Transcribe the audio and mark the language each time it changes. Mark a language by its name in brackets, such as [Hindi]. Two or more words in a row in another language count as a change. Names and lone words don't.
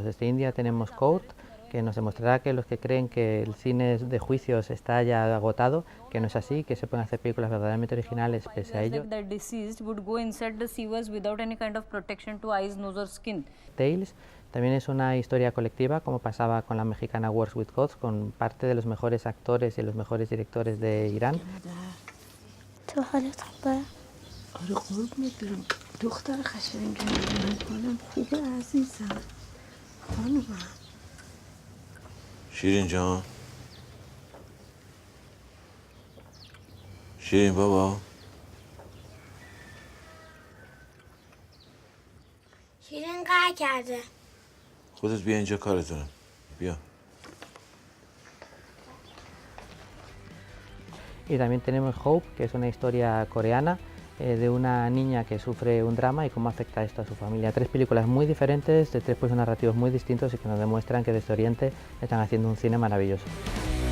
[Spanish] Desde India tenemos Court, que nos demostrará que los que creen que el cine de juicios está ya agotado, que no es así, que se pueden hacer películas verdaderamente originales pese a ello. Tales también es una historia colectiva, como pasaba con la mexicana Wars with Gods, con parte de los mejores actores y los mejores directores de Irán. [Persian] شیرین جان شیرین بابا شیرین قهر کرده. خودت بیا اینجا کارت دارم بیا. [Spanish] Y también tenemos Hope, que es una historia coreana de una niña que sufre un drama y cómo afecta esto a su familia. 3 películas muy diferentes, de 3 narrativos muy distintos y que nos demuestran que desde Oriente están haciendo un cine maravilloso.